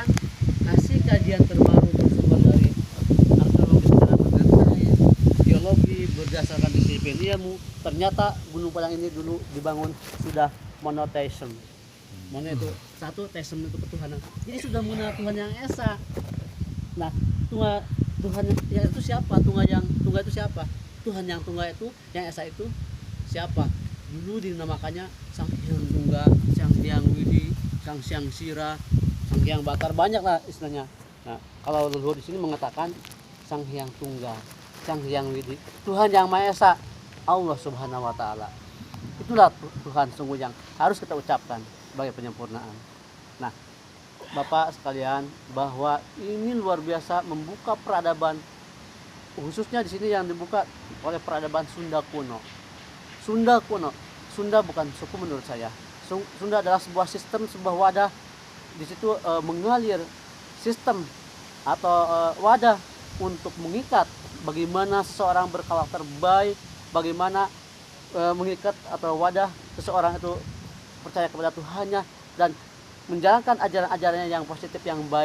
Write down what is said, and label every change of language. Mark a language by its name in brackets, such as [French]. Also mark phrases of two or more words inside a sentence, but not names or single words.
[Indonesian] Hasil kajian terbaru bersumber dari arkeologi secara mengenai geologi berdasarkan disiplin ilmu, ternyata Gunung Padang ini dulu dibangun sudah monotheism. Mono itu satu, theism itu ketuhanan. Jadi sudah mengenal Tuhan yang esa. Nah, Tuhan yang itu siapa? Tunggal itu siapa? Tuhan yang tunggal itu, yang esa itu siapa? Dulu dinamakannya Sang Hyang Tunggal, Sang Hyang Widi, Sang Hyang Sira, Sang Hyang Batar, banyak lah istilahnya. Nah, kalau leluhur di sini mengatakan Sang Hyang Tunggal, Sang Hyang Widi, Tuhan yang Maha Esa, [Arabic] الله سبحانه وتعالى. [Indonesian] Itulah Tuhan sungguh yang harus kita ucapkan sebagai penyempurnaan. Nah, Bapak sekalian, bahwa ini luar biasa membuka peradaban, khususnya di sini yang dibuka oleh peradaban Sunda kuno. Sunda kuno, Sunda bukan suku menurut saya. Sunda adalah sebuah sistem, sebuah wadah. Di situ mengalir sistem atau wadah untuk mengikat bagaimana seseorang berkarakter baik, bagaimana mengikat atau wadah seseorang itu percaya kepada Tuhannya dan menjalankan ajaran-ajarannya yang positif, yang baik.